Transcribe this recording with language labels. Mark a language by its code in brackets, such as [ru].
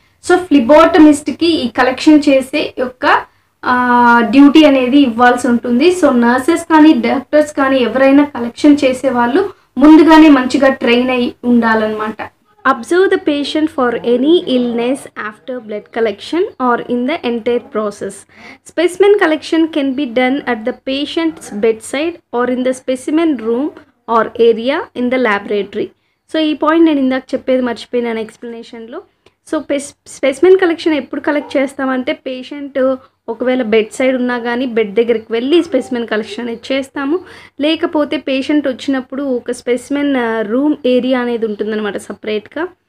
[te] So ఫ్లిబోటమిస్ట్కి ఈ collection చేసే యొక్క డ్యూటీ అనేది ఇవ్వాల్సి ఉంటుంది. సో నర్సెస్ కానీ డాక్టర్స్ కానీ ఎవరైనా కలెక్షన్ చేసే వాళ్ళు ముందుగానే మంచిగా ట్రైన్ అయి ఉండాలన్నమాట. [en] Observe the patient for any illness after blood collection or in the entire process. Specimen collection can be done at the patient's bedside or in the specimen room or area in the laboratory. [te] So ఈ point నేను ఇందాక చెప్పేది మర్చిపోయినాను ఎక్స్ప్లెనేషన్లో. So specimen collection ఎప్పుడు collect చేస్తామంటే patient ఒకవేళ bed side ఉన్నా కానీ bed దగ్గరికి వెళ్ళి స్పెసిమెన్ కలెక్షన్ అనేది చేస్తాము. లేకపోతే పేషెంట్ వచ్చినప్పుడు ఒక స్పెసిమెన్ రూమ్ ఏరియా అనేది ఉంటుందన్నమాట సపరేట్గా.